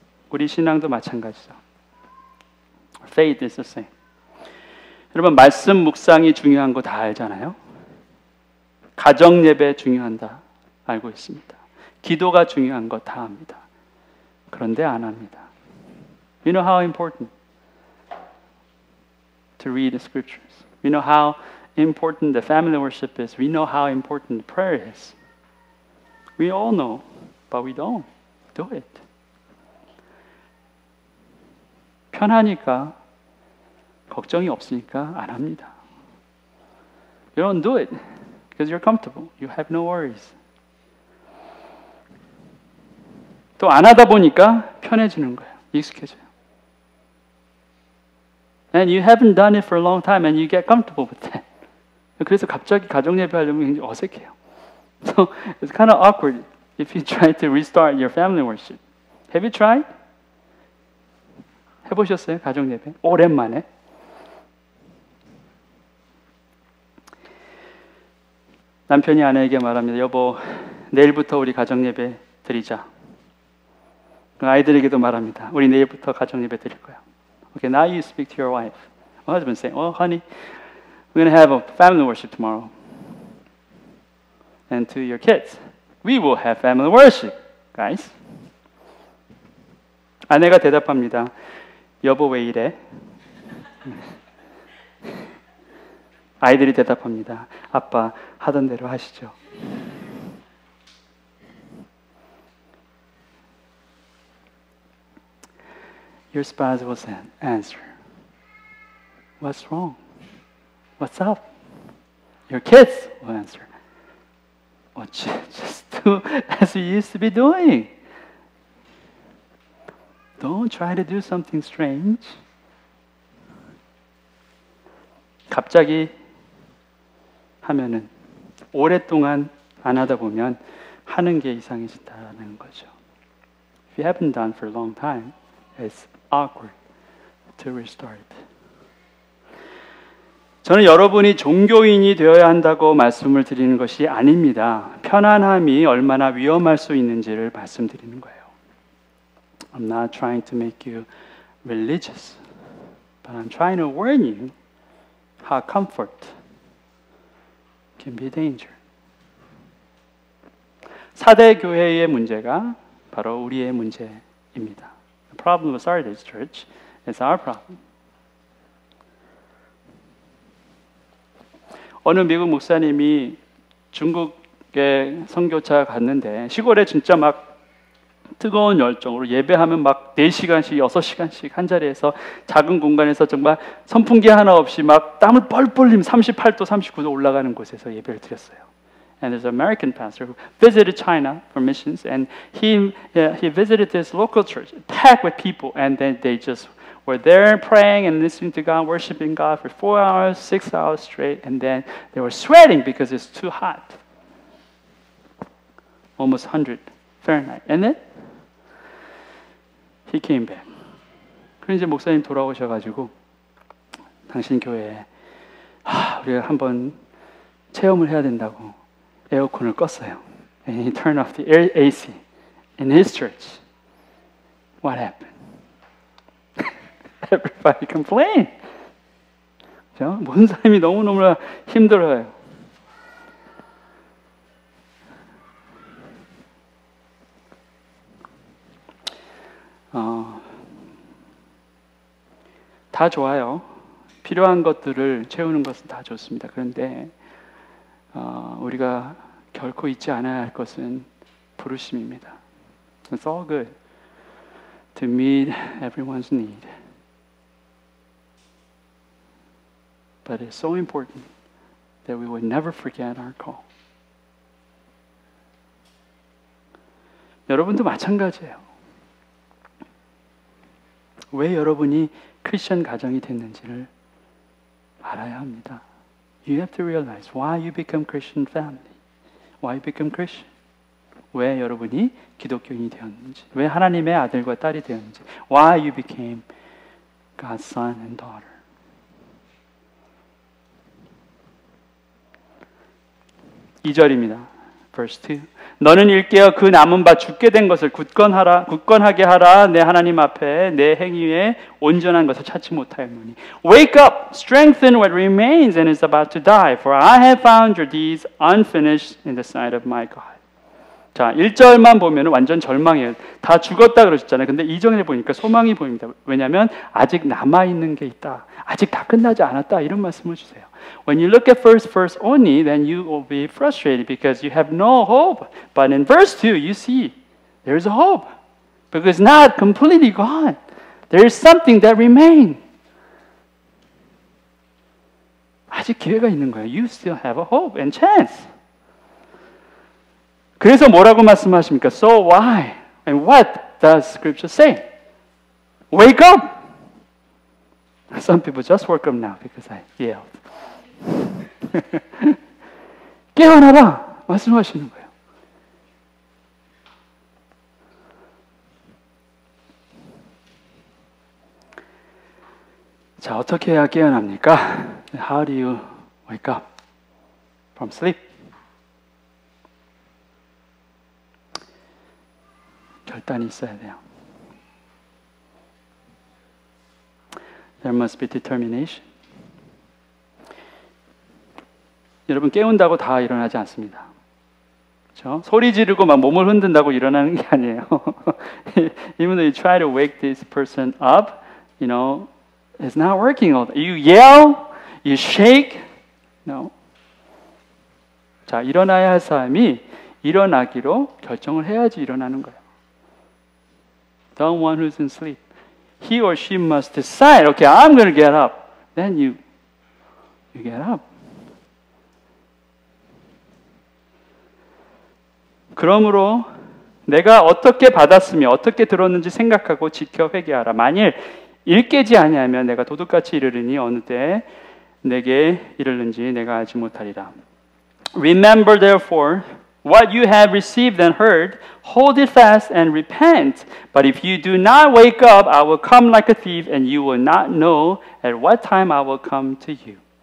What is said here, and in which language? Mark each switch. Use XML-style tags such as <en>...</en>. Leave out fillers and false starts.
<ko>우리 신앙도 마찬가지죠.</ko> <en>Faith is the same.</en> <ko>여러분, 말씀 묵상이 중요한 거 다 알잖아요. 가정 예배 중요한다 알고 있습니다. 기도가 중요한 거 다 압니다. 그런데 안 합니다.</ko> <en>You know how important to read the scriptures. We know how important the family worship is. We know how important prayer is. We all know, but we don't do it.</en> <ko>편하니까, 걱정이 없으니까 안 합니다.</ko> <en>You don't do it because you're comfortable. You have no worries.</en> <ko>또 안 하다 보니까 편해지는 거예요. 익숙해져요.</ko> <en>And you haven't done it for a long time and you get comfortable with that.</en> <ko>그래서 갑자기 가정 예배 하려면 굉장히 어색해요.</ko> <en>So it's kind of awkward if you try to restart your family worship. Have you tried?</en> <ko>해보셨어요? 가정 예배? 오랜만에? 남편이 아내에게 말합니다. 여보, 내일부터 우리 가정 예배 드리자. 아이들에게도 말합니다. 우리 내일부터 가정 예배 드릴 거야.</ko> <en>Okay, now you speak to your wife. My husband saying, "Oh, honey, we're going to have a family worship tomorrow." And to your kids, we will have family worship, guys.</en> <ko>아내가 대답합니다. 여보 왜 이래? 아이들이 대답합니다. 아빠 하던 대로 하시죠.</ko> <en>Your spouse will answer, "What's wrong? What's up?" Your kids will answer, "Oh, just do as you used to be doing. Don't try to do something strange."</en> <ko>갑자기 하면은 오랫동안 안 하다 보면 하는 게 이상해진다는 거죠.</ko> <en>If you haven't done for a long time, it's awkward to restart.</en> <ko>저는 여러분이 종교인이 되어야 한다고 말씀을 드리는 것이 아닙니다. 편안함이 얼마나 위험할 수 있는지를 말씀드리는 거예요.</ko> <en>I'm not trying to make you religious, but I'm trying to warn you how comfort can be danger.</en> <ko>4대 교회의 문제가 바로 우리의 문제입니다.</ko> <en>The problem of Sardis Church is our problem.</en> <ko>어느 미국 목사님이 중국에 선교차 갔는데 시골에 진짜 막 뜨거운 열정으로 예배하면 막 4시간씩 6시간씩 한 자리에서 작은 공간에서 정말 선풍기 하나 없이 막 땀을 뻘뻘 흘리면 38도 39도 올라가는 곳에서 예배를 드렸어요.</ko> <en>And there's an American pastor who visited China for missions, and he visited this local church, packed with people, and then they just were there praying and listening to God, worshiping God for 4 hours, 6 hours straight, and then they were sweating because it's too hot, almost 100 Fahrenheit. And then he came back.</en> <ko>그래서 이제 목사님 돌아오셔가지고 당신 교회에 우리가 한번 체험을 해야 된다고 에어컨을 껐어요.</ko> <en>And he turned off the AC in his church. What happened? Everybody complained.</en> <ko>모든 사람이 너무너무 힘들어요. 다 좋아요. 필요한 것들을 채우는 것은 다 좋습니다. 그런데 우리가 결코 잊지 않아야 할 것은 부르심입니다.</ko> <en>It's all good to meet everyone's need. But it's so important that we would never forget our call.</en> <ko>여러분도 마찬가지예요. 왜 여러분이 크리스천 가정이 됐는지를 알아야 합니다.</ko> <en>You have to realize why you become Christian family. Why you become Christian.</en> <ko>왜 여러분이 기독교인이 되었는지. 왜 하나님의 아들과 딸이 되었는지.</ko> <en>Why you became God's son and daughter.</en> <ko>이 절입니다.</ko> <en>Verse 2.</en> <ko>너는 일깨어 그 남은 바 죽게 된 것을 굳건하게 하라. 내 하나님 앞에 내 행위에 온전한 것을 찾지 못하였노니.</ko> <en>Wake up, strengthen what remains and is about to die, for I have found your deeds unfinished in the sight of my God.</en> <ko>자, 1절만 보면 완전 절망이에요. 다 죽었다 그러셨잖아요. 근데 2절에 보니까 소망이 보입니다. 왜냐하면 아직 남아있는 게 있다. 아직 다 끝나지 않았다. 이런 말씀을 주세요.</ko> <en>When you look at first verse only, then you will be frustrated because you have no hope. But in verse 2, you see there is a hope. Because it's not completely gone. There is something that remains.</en> <ko>아직 기회가 있는 거예요.</ko> <en>You still have a hope and chance.</en> <ko>그래서 뭐라고 말씀하십니까?</ko> <en>So why? And what does Scripture say? Wake up! Some people just woke up now because I yelled.</en> <ko>깨어나라! 말씀하시는 거예요. 자, 어떻게 해야 깨어납니까?</ko> <en>How do you wake up from sleep?</en> <ko>결단이 있어야 돼요.</ko> <en>There must be determination.</en> <ko>여러분 깨운다고 다 일어나지 않습니다. 그렇죠? 소리 지르고 막 몸을 흔든다고 일어나는 게 아니에요.</ko> <en>Even though you try to wake this person up, you know, it's not working. You yell, you shake. No. 자, 일어나야 할 사람이 일어나기로 결정을 해야지 일어나는 거예요. The one who's in sleep. He or she must decide, okay, I'm going to get up. Then you get up.</en> <ko>그러므로 내가 어떻게 받았으며 어떻게 들었는지 생각하고 지켜 회개하라. 만일 일 깨지 아니하면 내가 도둑같이 이르리니 어느 때에 내게 이르는지 내가 알지 못하리라.</ko> <en>Remember therefore what you have received and heard, hold it fast and repent. But if you do not wake up, I will come like a thief, and you will not know at what time I will come to you.</en>